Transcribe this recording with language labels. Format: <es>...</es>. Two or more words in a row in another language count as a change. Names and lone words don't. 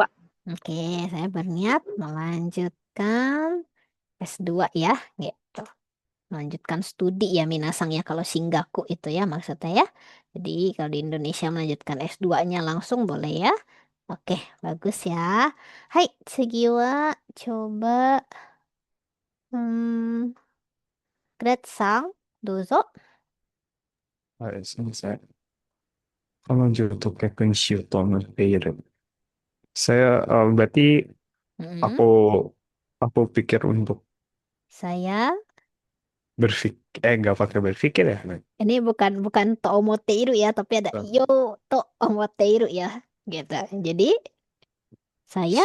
<id>Oke, saya berniat melanjutkan S2 ya, gitu. Melanjutkan studi ya Minasang ya kalau Singgaku itu ya maksudnya ya. Jadi kalau di Indonesia melanjutkan S2-nya langsung boleh ya. Oke, bagus ya. Hai,</id> <ja>次はcoba hmm, Gret-sang, どうぞ。はい、すみません。彼女と結婚しようと思っている.</ja> <id>Berarti Mm-mm. aku pikir untuk Saya nggak pakai berpikir ya. ini bukan</id> <ja>と思っている</ja> <id>ya, tapi ada Oh.</id> <ja>ようと思っている</ja> <id>ya, gitu. Jadi saya</id>